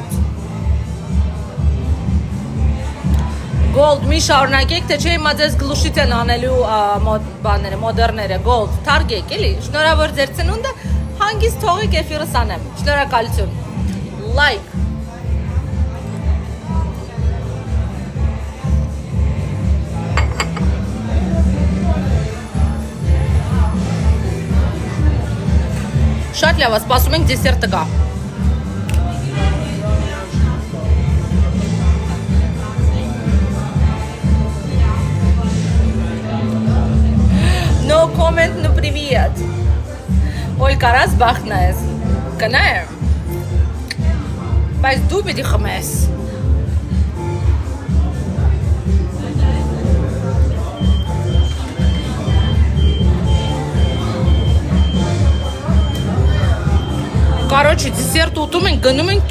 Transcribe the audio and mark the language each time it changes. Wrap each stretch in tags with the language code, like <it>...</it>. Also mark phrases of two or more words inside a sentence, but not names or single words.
<hy>Gold մի շարունակեք, թե չէ հիմա ձեզ գլուշից են անելու բաները, մոդեռները, gold, թարգեք, էլի, շնորհավոր ձեր ծնունդը, հանգիստ թողեք էֆիրս անեմ, շնորհակալություն, like, շատ լավ, սպասում ենք դեսերտը գա։</hy> <en>No comment, no</en> <hy>привет.</hy> <ru>Ой,</ru> <hy>կարաս բախնես։ Կնայեմ։ Բայց դու պիտի խմես։ Կարոջի, դիսերտ ուտում ենք, գնում ենք</hy>